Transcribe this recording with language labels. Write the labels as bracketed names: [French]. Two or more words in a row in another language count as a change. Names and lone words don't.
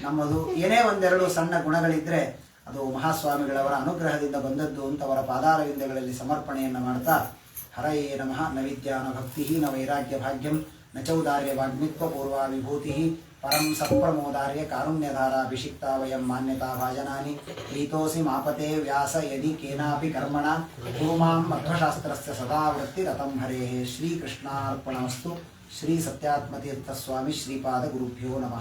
[Kannada] ಏನೇ 1-2 ಸಣ್ಣ ಗುಣಗಳಿದ್ರೆ ಅದು ಮಹಾಸ್ವಾಮಿಗಳವರ ಅನುಗ್ರಹದಿಂದ ಬಂದದ್ದು ಅಂತ ಅವರ ಪಾದಾರವಿಂದಗಳಲ್ಲಿ ಸಮರ್ಪಣೆಯನ್ನು ಮಾಡ್ತಾ [Sanskrit] ಹರಯೇ ನಮಃ. ನ ವಿದ್ಯಾ ನ ಭಕ್ತಿ ನ ವೈರಾಗ್ಯ ಭಾಗ್ಯಂ ನ ಚೌದಾರ್ಯ ವಾಗ್ಮಿತ್ವ ಪೂರ್ವ ವಿಭೂತಿ ಪರಂ ಸತ್ಪ್ರಮೋದಾರ್ಯ ಕಾರುಣ್ಯಧಾರಾಭಿಷಿಕ್ತಾ ವಯಂ ಮಾನ್ಯತಾ ಭಾಜನಾನಿ ಪ್ರೀತೋಸಿ ಮಾಪತೆ ವ್ಯಾಸ ಯದಿ ಕೇನಾಪಿ ಕರ್ಮಣ ಕುರು ಮಾಂ ಮಧ್ವಶಾಸ್ತ್ರಸ್ಯ ಸದಾ ವೃತ್ತಿರತಂ ಹರೇಃ. ಶ್ರೀಕೃಷ್ಣಾರ್ಪಣಮಸ್ತು. ಶ್ರೀ ಸತ್ಯಾತ್ಮತೀರ್ಥ ಸ್ವಾಮಿ ಶ್ರೀಪಾದ ಗುರುಭ್ಯೋ ನಮಃ.